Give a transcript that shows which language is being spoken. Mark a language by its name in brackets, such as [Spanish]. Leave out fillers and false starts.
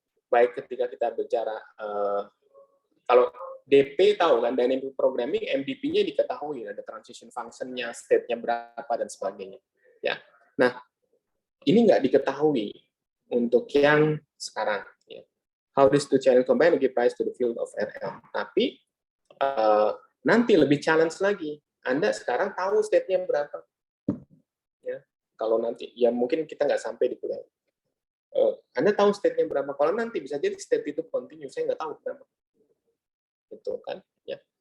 [Indonesian] Baik ketika kita bicara kalau DP tahu kan, dynamic programming MDP-nya diketahui, ada transition function-nya, state-nya berapa dan sebagainya. Ya. Nah, ini nggak diketahui untuk yang sekarang. [English] How these two challenge combine give rise to the field of RL. [Indonesian] Tapi nanti lebih challenge lagi. Anda sekarang tahu state-nya berapa. Ya, kalau nanti, ya mungkin kita nggak sampai di kuliah. Anda tahu state-nya berapa. Kalau nanti bisa jadi state itu continue, saya nggak tahu berapa. Itu kan. Ya.